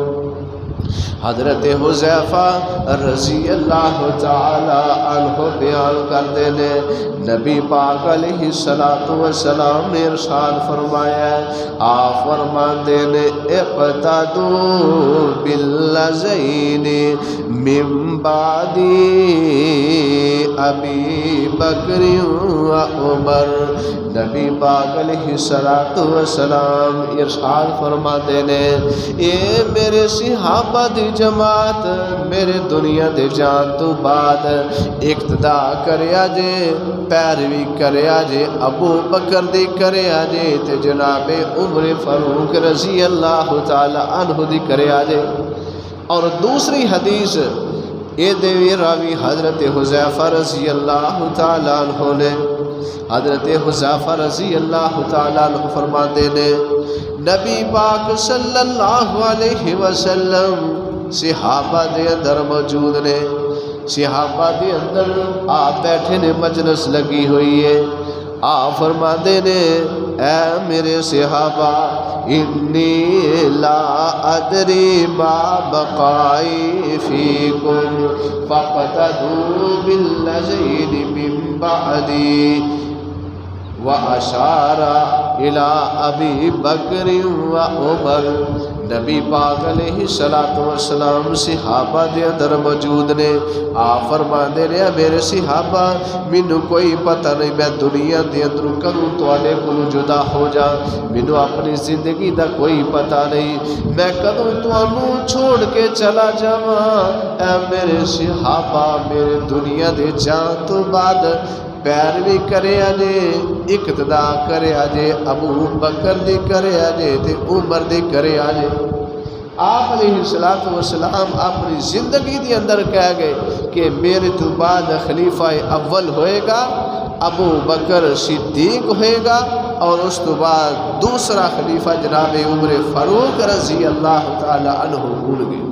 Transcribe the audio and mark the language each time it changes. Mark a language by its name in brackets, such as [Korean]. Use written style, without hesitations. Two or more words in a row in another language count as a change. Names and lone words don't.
[Punjabi] حضرت حذیفہ [Arabic] رضی اللہ تعالی عنہ [Punjabi] بیان کردے نے نبی پاک [Arabic] علیہ السلام [Punjabi] نے ارشاد فرمایا، آپ فرماندے نے [Arabic] اقتدوا بالذین من بعد ابی بکر و عمر۔ [Punjabi] نبی پاک [Arabic] علیہ السلام [Punjabi] ارشاد فرماندے نے اے میرے صحابہ دی جماعت میرے دنیا دے جان تو بعد اقتدا کریا جے، پیروی کریا جے ابو بکر دی کریا جے تے جناب عمر فاروق [Arabic] رضی اللہ تعالی عنہ [Punjabi] دی کریا جے۔ اور دوسری حدیث اے دیوی راوی حضرت حذیفہ [Arabic] رضی اللہ تعالی عنہ [Punjabi] نے، حضرت حذیفہ رضی [Arabic] اللہ تعالی عنہ [Punjabi] فرماتے نے نبی پاک [Arabic] صلی اللہ علیہ وسلم [Punjabi] صحابہ دے اندر موجود نے، صحابہ دے اندر آپ بیٹھے نے، مجلس لگی ہوئی ہے، آپ فرماتے نے اے میرے صحابہ [Arabic] انی لا ادری ما بقائی فیکم فاقتدوا بالذین من بعدی واشار الی ابی بکر و عمر۔ [Punjabi] نبی پاک [Arabic] علیہ السلام [Punjabi] صحابہ دے اندر موجود نے، آپ فرماندے نے میرے صحابہ مینوں کوئی پتہ نہیں میں دنیا دے اندر کدوں تواڈے کولوں جدا ہو جا، مینوں اپنی زندگی دا کوئی پتہ نہیں میں کدوں تانوں چھوڑ کے چلا جاواں۔ اے میرے صحابہ میرے دنیا دے جان تو بعد پیروی کرے جے، اقتدا کرے جے ابو بکر دی کرے جے تے عمر دی کرے جے۔ آپ [Arabic] علیہ السلام [Punjabi] اپنی زندگی دی اندر کہہ گئے کہ میرے تو بعد خلیفہ اول ہوئے گا ابو بکر صدیق ہوئے گا، اور اس تو بعد دوسرا خلیفہ جناب عمر فاروق [Arabic] رضی اللہ تعالی عنہ [Punjabi] ہون گے۔